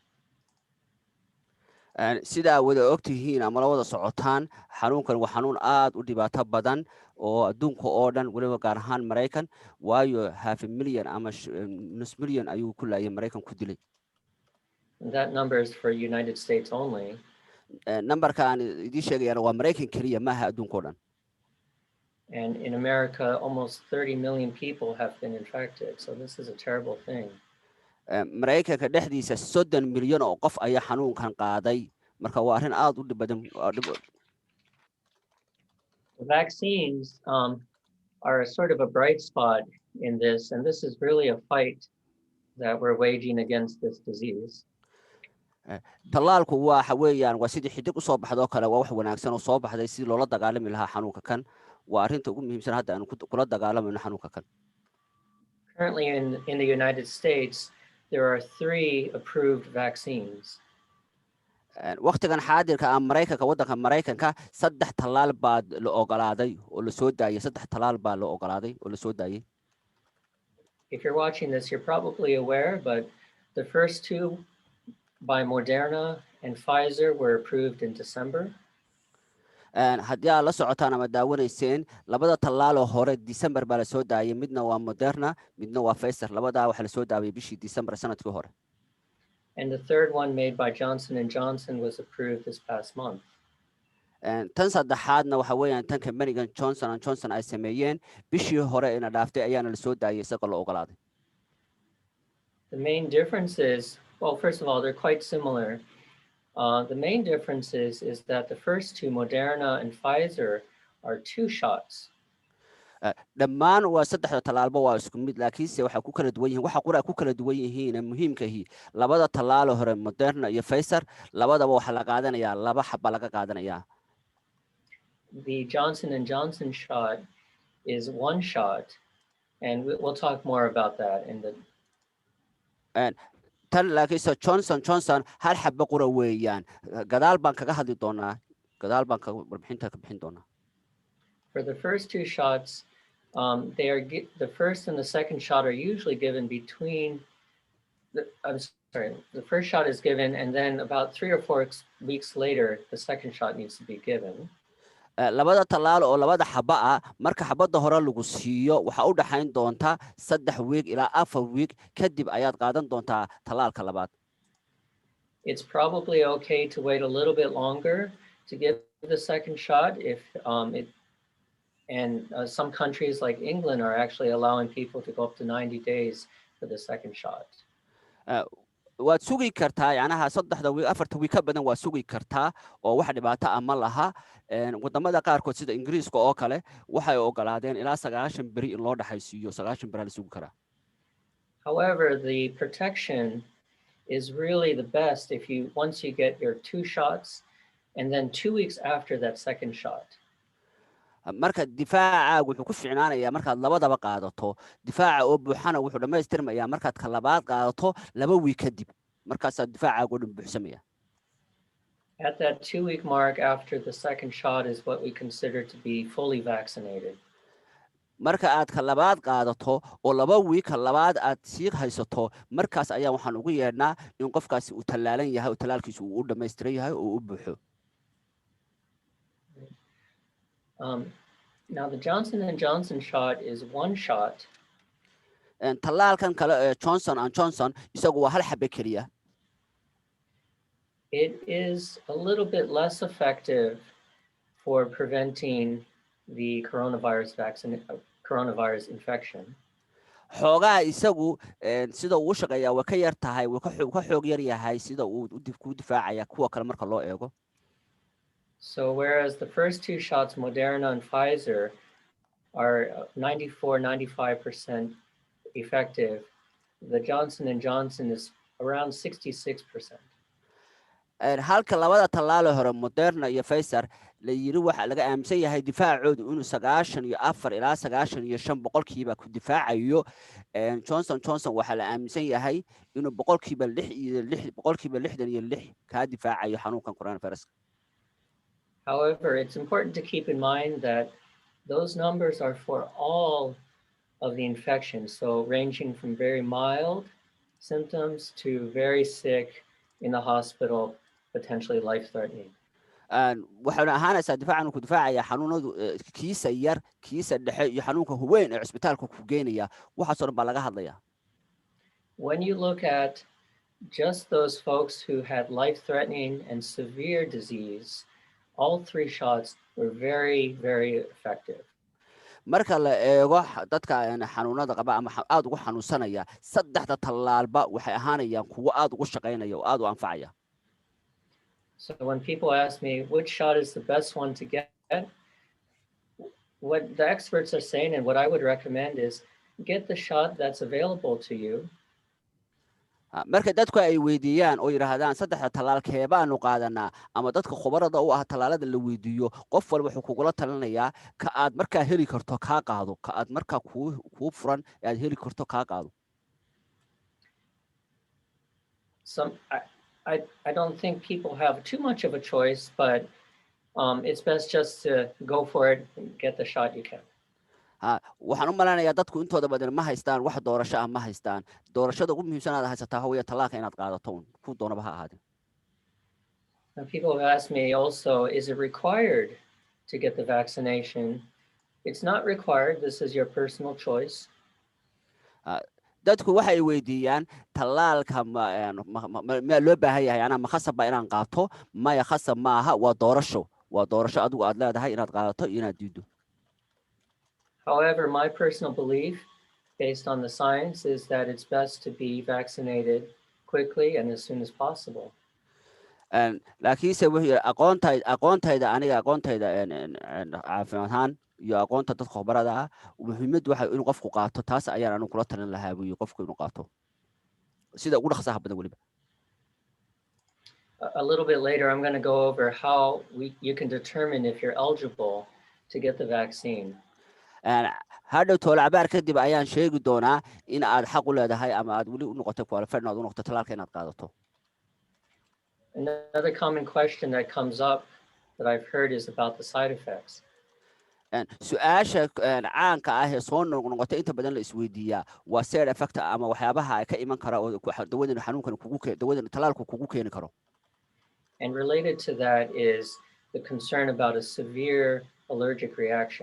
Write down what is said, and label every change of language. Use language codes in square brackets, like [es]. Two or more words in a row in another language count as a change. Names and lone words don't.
[so] sida wada ogtihiin ama la wada socotaan xanuunkan waa xanuun aad u dhibaato badan oo adduunka oo dhan waliba gaar ahaan Mareykan waayo 500,000 ama nus milyan ayuu ku laayay Mareykan ku dilay. [en] That number is for United States only. [so] numberka aan idin sheegayana waa Mareykan kaliya maaha adduunka oo dhan. [en] And in America, almost 30 million people have been infected. So this is a terrible thing. [so] Mareykanka dhexdiisa 30 milyan oo qof ayaa xanuunkan qaaday marka waa arrin aad u dhib badan. [en] The vaccines are a sort of a bright spot in this, and this is really a fight that we're waging against this disease. [so] tallaalku waxa weeyaan waa sidii xidig u soo baxdo kale waa wax wanaagsan oo soo baxday si loola dagaalami lahaa xanuunka kan waa arrinta ugu muhiimsan hadda aan kula dagaalamayno xanuunka kan. [en] Currently in the United States, there are 3 approved vaccines. [so] waqtigan xaadirka ah Mareykanka wadanka Mareykanka 3 tallaal baa la ogolaaday oo la soo daayay 3 tallaal baa la ogolaaday oo la soo daayay. [en] If you're watching this, you're probably aware, but the first 2 by Moderna and Pfizer were approved in December. [so] haddii aad la socotaan ama daawanayseen labada tallaal oo hore December baa la soo daayay midna waa Moderna midna waa Pfizer labadaa waxa la soo daaway bishii December sanadkii hore. [en] And the third one made by Johnson & Johnson was approved this past month. [so] tan saddexaadna waxa weeyaan tan company-gan Johnson & Johnson ay sameeyeen bishii hore ina dhaaftay ayaana la soo daayay isaga la ogolaaday. [en] The main difference is, well, first of all, they're quite similar. The main difference is that the first 2, Moderna and Pfizer, are 2 shots. [so] dhammaan waa saddexda tallaalba waa isku mid laakiinse waxay ku kala duwan yihiin waxa qura ku kala duwan yihiin muhiimkahi labada tallaalo hore Moderna iyo Pfizer labadaba waxa la qaadanayaa laba xabba laga qaadanayaa. [en] The Johnson and Johnson shot is one shot, and we'll talk more about that in the. [so] tan laakiinse Johnson hal xabba qura weeyaan gadaal baan kaga hadli doonaa gadaal baan ka warbixinta ka bixin doonaa. [en] For the first two shots, they are the first and the second shot are usually given between. The first shot is given, and then about 3 or 4 weeks later, the second shot needs to be given. [so] labada tallaal oo labada xabba ah marka xabada hore lagu siiyo waxa u dhaxayn doonta 3 week ilaa 4 week kadib ayaad qaadan doontaa tallaalka labaad. [en] It's probably okay to wait a little bit longer to give the second shot if some countries like England are actually allowing people to go up to 90 days for the second shot. [so] waad sugi kartaa yacnaha 3 week 4 week ka badan waa sugi kartaa oo wax dhibaato ama laha wadamada qaarkood sida Ingiriiska oo kale waxay ogolaadeen ilaa 90 bari in loo dhaxaysiiyo 90 bari la sugi karaa. [en] However, the protection is really the best if once you get your 2 shots and then 2 weeks after that second shot. [so] marka difaaca wuxuu ku fiicnaanayaa markaad labadaba qaadato difaaca oo buuxana wuxuu dhameystirmayaa markaad ka labaad qaadato 2 week kadib markaas difaaca ugu buuxsamaya. [en] At that 2-week mark after the second shot is what we consider to be fully vaccinated. [so] marka aad ka labaad qaadato oo 2 week labaad aad sii haysato markaas ayaa waxaan ugu yeedhnaa in qofkaasi uu tallaalan yahay oo tallaalkiisu uu u dhameystiran yahay oo u buuxo. [en] Now the Johnson and Johnson shot is one shot. [so] tallaalkan kale Johnson and Johnson isagu waa hal xabbe kaliya. [en] It is a little bit less effective for preventing the coronavirus infection. xoogaa isagu sida uu shaqeeyaa waa ka yar tahay waa ka xoog yar yahay sida uu ku difaacaya kuwa kale marka loo eego. So whereas the first 2 shots, Moderna and Pfizer, are 94-95% effective, the Johnson and Johnson is around 66%. [so] halka labada tallaalo hore Moderna iyo Pfizer la yiri waxa laga aaminsan yahay difaacoodu inuu 94 ilaa 95% ku difaacayo. Johnson waxa la aaminsan yahay inuu 66% ka difaacayo xanuunkan coronavirus. [en] However, it's important to keep in mind that those numbers are for all of the infections, so ranging from very mild symptoms to very sick in the hospital, potentially life-threatening. [so] waxaana ahaanaysaa difaacan ku difaacaya xanuunadu kiisa yar kiisa dhexe iyo xanuunka weyn ee isbitaalka ku geenaya waxa soo dhan baa laga hadlayaa. [en] When you look at just those folks who had life-threatening and severe disease, all 3 shots were very, very effective. [so] marka la eego dadka xanuunada qaba ama aad ugu xanuunsanaya saddexda tallaalba waxay ahaanayaan kuwo aad ugu shaqeynaya oo aad u anfacaya. [en] So when people ask me which shot is the best one to get, what the experts are saying and what I would recommend is get the shot that's available to you. [so] marka dadku ay weydiiyaan oo yiraahdaan saddexda tallaalkee baanu qaadanaa ama dadka khubarada u ah tallaalada la weydiiyo qof walba wuxuu kugula talinayaa ka aad markaa heli karto ka qaado ka aad markaa ku furan aad heli karto ka qaado. I don't think people have too much of a choice, but it's best just to go for it and get the shot you can. waxaan u maleynayaa dadku intooda badan ma haystaan wax doorasho ah ma haystaan doorashada ugu muhiimsan aad haysataa hawaya tallaalka inaad qaadato ku doonaba ha ahaadee. [en] Now people have asked me also, is it required to get the vaccination? It's not required. This is your personal choice. [so] dadku waxay weydiiyaan tallaalka ma loo baahan yahay ana ma khasab ba inaan qaato maya khasab maaha waa doorasho adigu aad leedahay inaad qaadato iyo inaad diido. [en] However, my personal belief, based on the science, is that it's best to be vaccinated quickly and as soon as possible. [so] laakiinse wixii aqoontayda caafimaad ahaan iyo aqoonta dadka khubarada ah muhiimaddu waxa inuu qofku qaato taas ayaan anigu kula talin lahaa buu qofku inuu qaato sida ugu dhaqsaha badan weliba. [en] A little bit later, I'm going to go over how you can determine if you're eligible to get the vaccine. [so] hadhow toole cabaar kadib ayaan sheegi doonaa in aad xaq u leedahay ama aad weli u noqotay qualified inaad u noqoto talaalka inaad qaadato. [en] Another common question that comes up that I've heard is about the side effects. [so] su-aasha caanka ah ee soo noqnoqotay inta badan la isweydiiyaa waa [en] side effect [so] ama waxyaabaha ay ka iman kara oo dawadan xanuunkan dawadan talaalku kugu keeni karo. [en] And related to that is the concern about a severe allergic reaction.